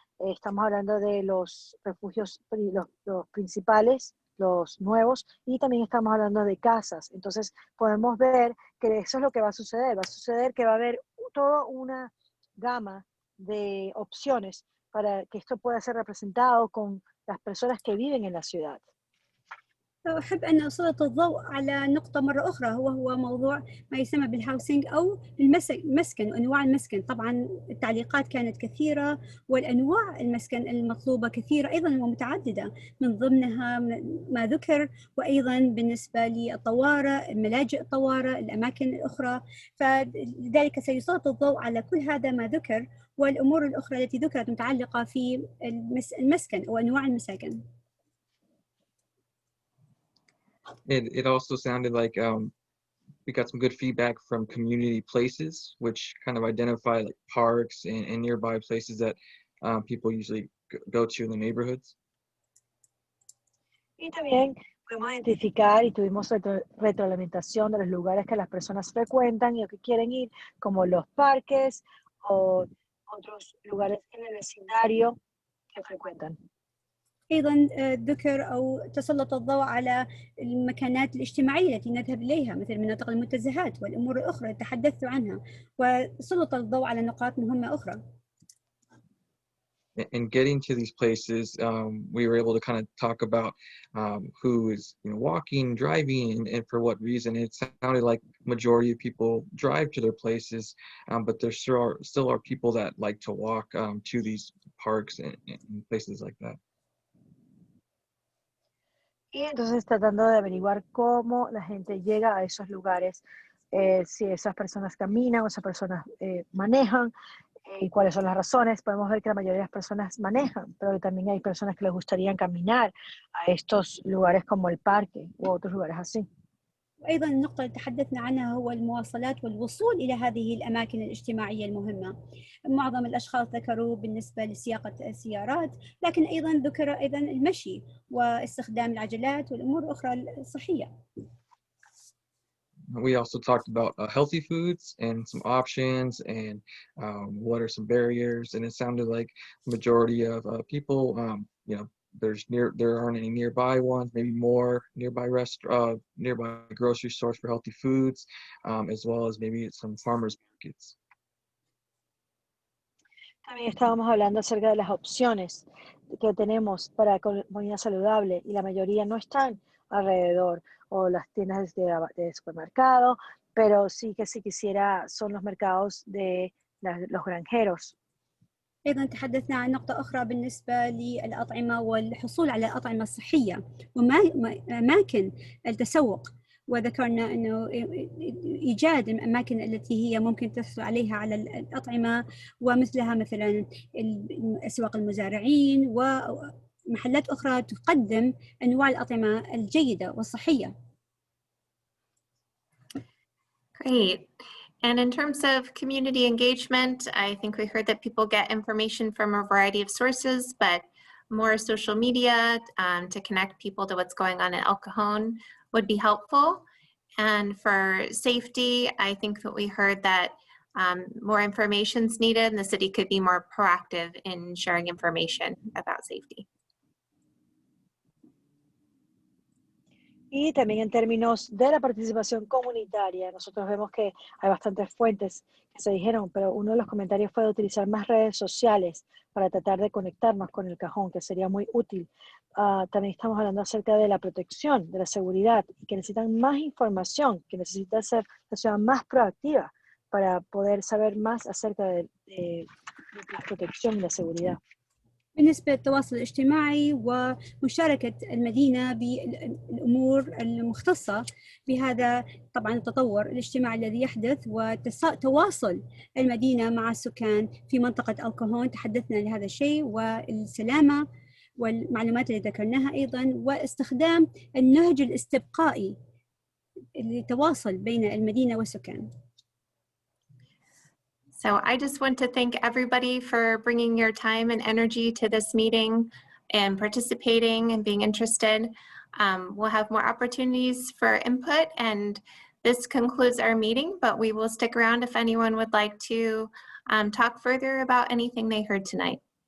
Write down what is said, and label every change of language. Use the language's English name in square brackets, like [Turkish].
[Spanish] Estamos hablando de los refugios, los principales, los nuevos, y también estamos hablando de casas. Entonces podemos ver que eso es lo que va a suceder. Va a suceder que va a haber toda una gama de opciones para que esto pueda ser representado con las personas que viven en la ciudad. [Arabic] أحب أن أسلط الضوء على نقطة مرة أخرى، وهو موضوع ما يسمى بالهاوسينج أو المسكن وأنواع المسكن. طبعا التعليقات كانت كثيرة والأنواع المسكن المطلوبة كثيرة أيضا ومتعددة، من ضمنها ما ذكر، وأيضا بالنسبة للطوارئ، ملاجئ الطوارئ، الأماكن الأخرى. فلذلك سيسلط الضوء على كل هذا ما ذكر، والأمور الأخرى التي ذكرت متعلقة في المسكن أو أنواع المساكن. [English] It also sounded like we got some good feedback from community places, which kind of identify like parks and nearby places that people usually go to in the neighborhoods. [Spanish] Y también pudimos identificar y tuvimos retroalimentación de los lugares que las personas frecuentan y o que quieren ir, como los parques o otros lugares en el vecindario que frecuentan. [Arabic] أيضا ذكر أو تسلط الضوء على المكانات الاجتماعية التي نذهب إليها مثل مناطق المنتزهات والأمور الأخرى تحدثت عنها وسلط الضوء على نقاط مهمة أخرى. [English] And getting to these places, we were able to kind of talk about who is walking, driving, and for what reason. It sounded like majority of people drive to their places, but there still are people that like to walk to these parks and places like that. [Spanish] Y entonces tratando de averiguar cómo la gente llega a esos lugares, si esas personas caminan o esas personas manejan, y cuáles son las razones. Podemos ver que la mayoría de las personas manejan, pero también hay personas que les gustaría caminar a estos lugares como el parque u otros lugares así. [Arabic] وأيضا النقطة اللي تحدثنا عنها هو المواصلات والوصول إلى هذه الأماكن الاجتماعية المهمة. معظم الأشخاص ذكروا بالنسبة لسياقة السيارات، لكن أيضا ذكر أيضا المشي واستخدام العجلات والأمور الأخرى الصحية. [English] We also talked about healthy foods and some options and what are some barriers. And it sounded like the majority of people, there aren't any nearby ones, maybe more nearby nearby grocery stores for healthy foods, as well as maybe some farmers markets. [Spanish] También estábamos hablando acerca de las opciones que tenemos para comida saludable y la mayoría no están alrededor o las tiendas de supermercado, pero sí que si quisiera son los mercados de los granjeros. [Arabic] أيضا تحدثنا عن نقطة أخرى بالنسبة للأطعمة والحصول على أطعمة صحية وأماكن التسوق، وذكرنا أنه إيجاد الأماكن التي هي ممكن تحصل عليها على الأطعمة ومثلها مثلا أسواق المزارعين ومحلات أخرى تقدم أنواع الأطعمة الجيدة والصحية. [English] Great. And in terms of community engagement, I think we heard that people get information from a variety of sources, but more social media to connect people to what's going on in El Cajon would be helpful. And for safety, I think that we heard that more information is needed and the city could be more proactive in sharing information about safety. [Spanish] Y también en términos de la participación comunitaria, nosotros vemos que hay bastantes fuentes que se dijeron, pero uno de los comentarios fue de utilizar más redes sociales para tratar de conectarnos con el cajón, que sería muy útil. También estamos hablando acerca de la protección, de la seguridad, y que necesitan más información, que necesita ser la ciudad más proactiva para poder saber más acerca de la protección y la seguridad. [Arabic] بالنسبة للتواصل الاجتماعي ومشاركة المدينة بالأمور المختصة بهذا طبعا التطور الاجتماعي الذي يحدث وتواصل المدينة مع السكان في منطقة الكاهون، تحدثنا لهذا الشيء والسلامة والمعلومات اللي ذكرناها أيضا واستخدام النهج الاستبقائي للتواصل بين المدينة والسكان. [English] So I just want to thank everybody for bringing your time and energy to this meeting and participating and being interested. We'll have more opportunities for input, and this concludes our meeting, but we will stick around if anyone would like to talk further about anything they heard tonight.